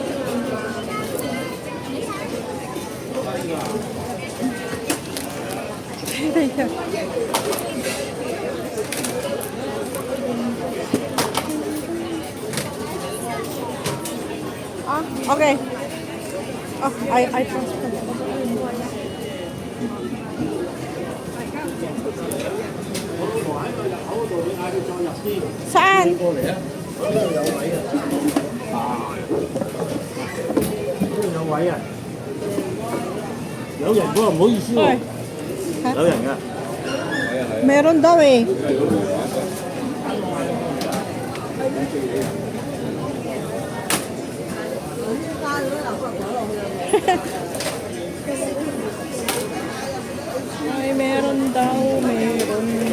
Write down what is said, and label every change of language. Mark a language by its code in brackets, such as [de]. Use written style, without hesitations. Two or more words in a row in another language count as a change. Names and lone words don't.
[en] Ah, okay. Oh, I transfer. Saan? [yue] 呢度有位啊！有人喎，唔好意思喎 Ay.，有人㗎。 [tl] Meron daw eh. Ay, meron daw, meron.